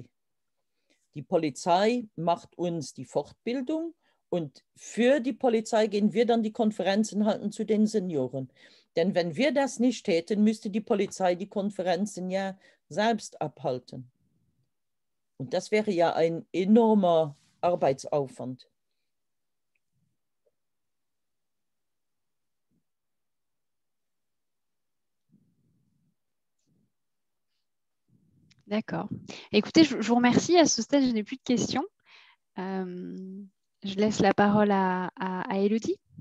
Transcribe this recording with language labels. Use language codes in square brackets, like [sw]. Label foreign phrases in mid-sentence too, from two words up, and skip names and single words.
[de] Die Polizei macht uns die Fortbildung und für die Polizei gehen wir dann die Konferenzen halten zu den Senioren. Denn wenn wir das nicht täten, müsste die Polizei die Konferenzen ja selbst abhalten. Und das wäre ja ein enormer Arbeitsaufwand. [fr] D'accord. Écoutez, je vous remercie. À ce stade, je n'ai plus de questions. Je laisse la parole à Élodie.